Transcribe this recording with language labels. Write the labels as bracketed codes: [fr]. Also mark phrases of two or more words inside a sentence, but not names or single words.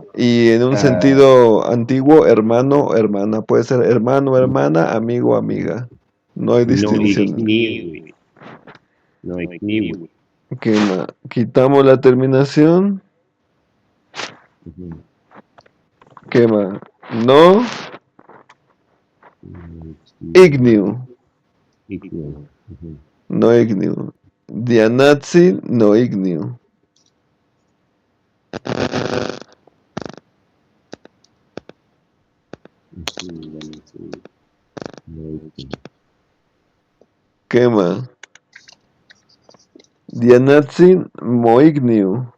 [es] y en un sentido antiguo, hermano o hermana. Puede ser hermano, hermana, amigo, amiga. No hay No distinción. [nah] igniwi. No igniwi. [es] ¿Qué más? Quitamos la terminación. ¿Qué más? No, [nah] igniu. Igniu. No igniu. Dianatzi, no igniu. [es] ¿Qué más? [nah] Dianatzin moigniu.